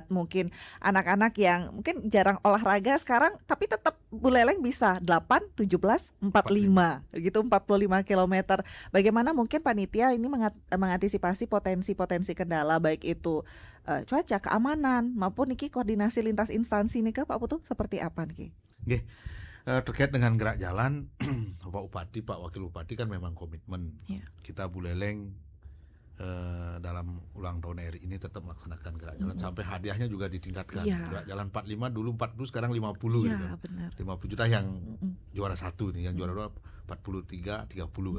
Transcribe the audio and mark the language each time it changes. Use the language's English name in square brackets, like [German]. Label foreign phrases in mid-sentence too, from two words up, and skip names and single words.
[Indonesian] Mungkin anak-anak yang mungkin jarang olahraga sekarang tapi tetap Buleleng bisa 8, 17, 45 gitu, 45 km. Bagaimana mungkin panitia ini mengantisipasi potensi-potensi kendala baik itu cuaca, keamanan maupun Niki koordinasi lintas instansi nih Pak Putu seperti apa Niki? Terkait dengan gerak jalan, Pak Bupati, Pak Wakil Bupati kan memang komitmen kita Buleleng dalam ulang tahun RI ini tetap melaksanakan gerak jalan sampai hadiahnya juga ditingkatkan. Gerak jalan 45 dulu 40 sekarang 50 gitu kan. 50 juta yang juara 1 nih, yang juara 2 43, 30 kan.